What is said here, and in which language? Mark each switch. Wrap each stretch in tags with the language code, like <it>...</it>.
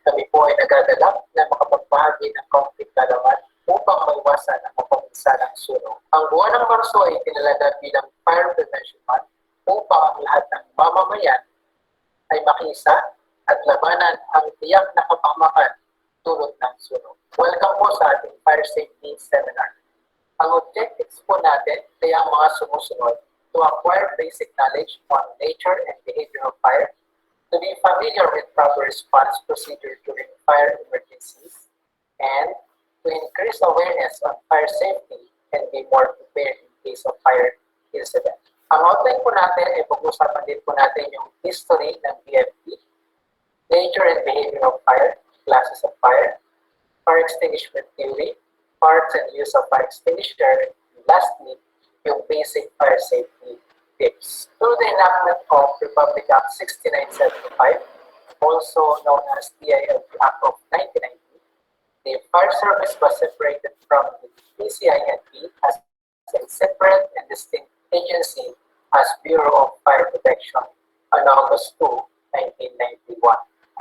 <tl>Kami po ay nagagalak na makapagbahagi ng kaunting kalaman upang maiwasan ang mapagmisalang sunog. Ang buwan ng Marso ay tinalaga bilang Fire Prevention Month upang ang lahat ng mamamayan ay makisa at labanan ang tiyak na kapahamakan tulad ng sunog. Welcome po sa ating Fire Safety Seminar. Ang objectives po natin ay ang mga sumusunod:</tl> <en>to acquire basic knowledge on nature and behavior of fire, to be familiar with proper response procedure during fire emergencies, and to increase awareness on fire safety and be more prepared in case of fire incident.</en> <tl>Ang outline po natin ay pag-usapan din po natin yung history ng BFP,</tl> <en>nature and behavior of fire, classes of fire extinguishment theory, parts and use of fire extinguisher, and lastly, yung basic fire safety tips. Through the enactment of Republic Act 6975, also known as DILG Act of 1990, the fire service was separated from the PCINP as a separate and distinct agency as Bureau of Fire Protection on August 2, 1991.</en>